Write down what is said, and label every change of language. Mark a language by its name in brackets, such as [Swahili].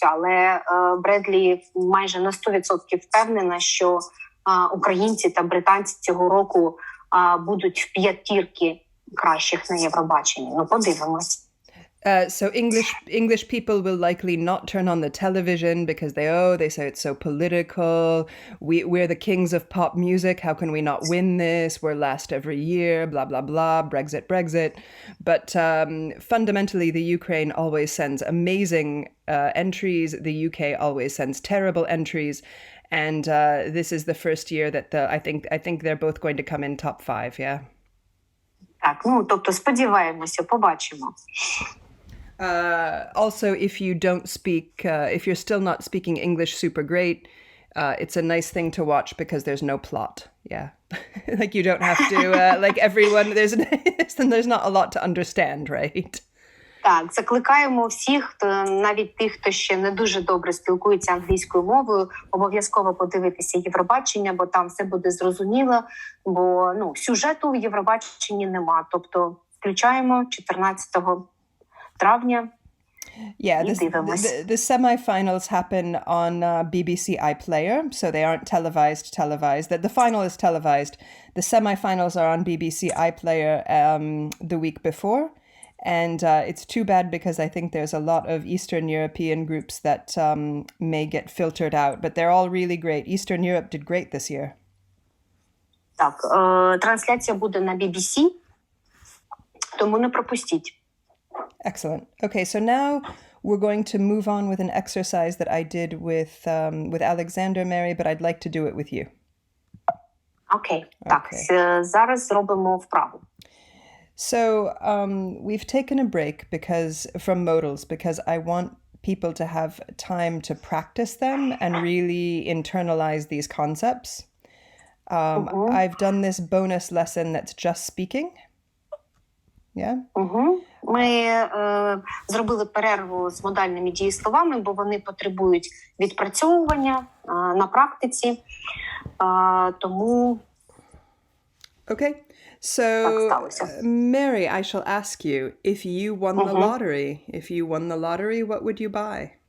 [Ukrainian] Але Бредлі майже на 100% впевнена, що українці та британці цього року будуть в п'ятірки кращих на Євробаченні. Подивимось. [English] So English people will likely not turn on the television because they say it's so political. We're the kings of pop music. How can we not win this? We're last every year. Blah blah blah. Brexit. But fundamentally, the Ukraine always sends amazing entries. The UK always sends terrible entries, and this is the first year that I think they're both going to come in top 5. Yeah. [Ukrainian] Так, тобто сподіваємося, побачимо. [English] Also, if you're still not speaking English super great, it's a nice thing to watch because there's no plot. Yeah. Like you don't have to, like everyone, there's not a lot to understand, right? [Ukrainian] Так, закликаємо всіх, навіть тих, хто ще не дуже добре спілкується англійською мовою, обов'язково подивитися Євробачення, бо там все буде зрозуміло, бо сюжету в Євробаченні нема. Тобто включаємо 14 травня. [English] Yeah, the semi-finals happen on BBC iPlayer, so they aren't televised. The final is televised. The semi-finals are on BBC iPlayer the week before. And it's too bad because I think there's a lot of Eastern European groups that may get filtered out, but they're all really great. Eastern Europe did great this year. [Ukrainian] Так, трансляція буде на BBC, тому не пропустіть. [English] Excellent. Okay, so now we're going to move on with an exercise that I did with Alexander, Mary, but I'd like to do it with you. Okay. [Ukrainian] Так, зараз зробимо вправу. [English] So we've taken a break from Modals because I want people to have time to practice them and really internalize these concepts. I've done this bonus lesson that's just speaking. Yeah? [Ukrainian] Ми зробили перерву з модальними дієсловами, бо вони потребують відпрацьовування на практиці. Тому... [English] Okay. So, Mary, I shall ask you, if you won the lottery, what would you buy?